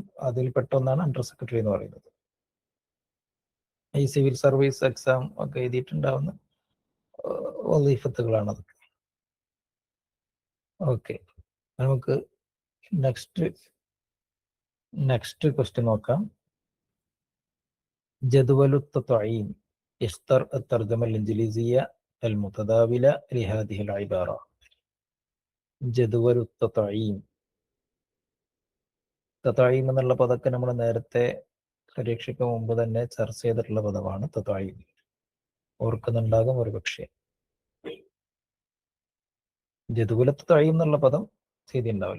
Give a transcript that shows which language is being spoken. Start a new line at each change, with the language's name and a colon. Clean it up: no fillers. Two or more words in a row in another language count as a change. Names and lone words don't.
Malayalam: അതിൽ പെട്ടൊന്നാണ്
English: under secretary
Malayalam: എന്ന് പറയുന്നത്. ഈ
English: civil service exam
Malayalam: ഒക്കെ എഴുതിയിട്ടുണ്ടാവുന്ന വലീഫത്തുകളാണത്. ഓക്കെ, നമുക്ക്
English: next question
Malayalam: നോക്കാം.
Arabic: جدول تعيين اختر الترجمة الإنجليزية المتداولة لهذه العبارة. جدول تعيين
Malayalam: എന്നുള്ള പദമൊക്കെ നമ്മൾ നേരത്തെ പരീക്ഷയ്ക്ക് മുമ്പ് തന്നെ ചർച്ച ചെയ്തിട്ടുള്ള പദമാണ് തഅയീൻ. ഓർക്കുന്നുണ്ടാകും ഒരു പക്ഷേ.
Arabic: جدول تعيين
Malayalam: എന്നുള്ള പദം ചെയ്തിട്ടുണ്ടാവില്ല.